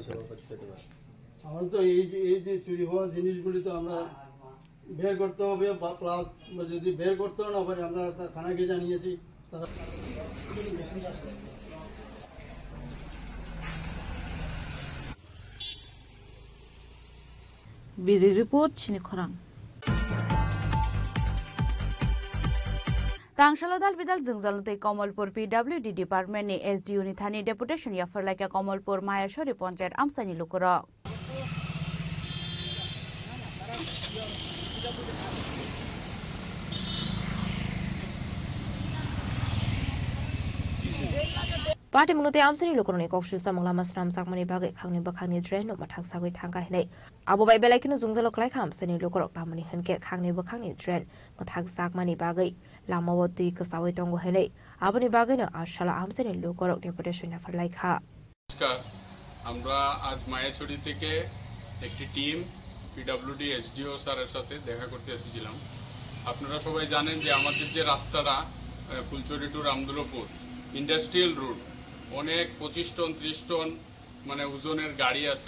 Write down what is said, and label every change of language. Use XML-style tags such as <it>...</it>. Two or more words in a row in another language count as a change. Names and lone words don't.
<bn>আমার তো এই যে চুরি হওয়া জিনিসগুলি তো আমরা বের করতে হবে, বা প্লাস যদি বের করতে না পারে আমরা থানাকে জানিয়েছি, তারা</bn> <en>BD report</en> <trp>চিনি খরাং तांगशाला दाल बिदाल जोंजालुतै कमलपुर</trp> <en>PWD department</en> <trp>नि SDU नि थानी डेपुटेशन याफरलाइका कमलपुर मायाशरी पंचायत आमसानि लुकुर पार्टी मुनते आमसनि लोकरनि कक्सु सामंगला मासराम साकमानि बागै खांनि बखांनि ड्रेन माथां सागै थांगा हिनै आबो बाय बेलायखिनो जुंजलक लायखा आमसनि लोकरक तामनि हनके खांनि बखांनि ड्रेन माथां साकमानि बागै लामाव दुइ कसावै दंगो हिनै आबोनि बागैनो आशाला आमसनि लोकरक डेपुटेशन याफरलाइखा।</trp> <bn>नमस्कार, আমরা আজ মায়াছড়ি থেকে একটি টিম</bn> <en>PWD SDO</en> <bn>স্যারের সাথে দেখা করতে এসেছিলাম। আপনারা সবাই জানেন যে আমাদের যে রাস্তাটা ফুলছড়ি টু রামদুলপুর</bn> <en>industrial route,</en> <bn>অনেক 25 টন 30 টন মানে ওজনের গাড়ি আছে।</bn>